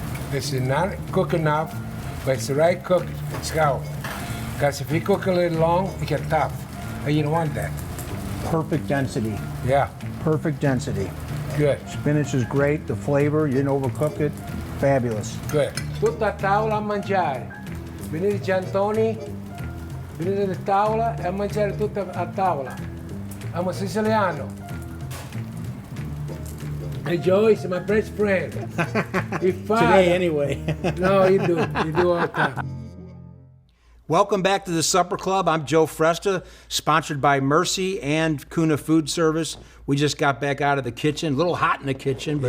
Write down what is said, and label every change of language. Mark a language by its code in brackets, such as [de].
[en] this is not cooked enough, but it's the right cooked scallop. Because if you cook a little long, it gets tough. And you don't want that. Perfect density. Yeah, Perfect density. good, Spinach is great. The flavor, you didn't overcook it. Fabulous. good. [it] Tutta a tavola a mangiare. Venite Giantoni, venite a tavola e a mangiare tutta a tavola. [en] I'm a Siciliano. And Joe is my best friend. He Today, anyway. No, you do all the time. Welcome back to the Supper Club. I'm Joe Fresta, sponsored by Mercy and Kuna Food Service. We just got back out of the kitchen, a little hot in the kitchen, but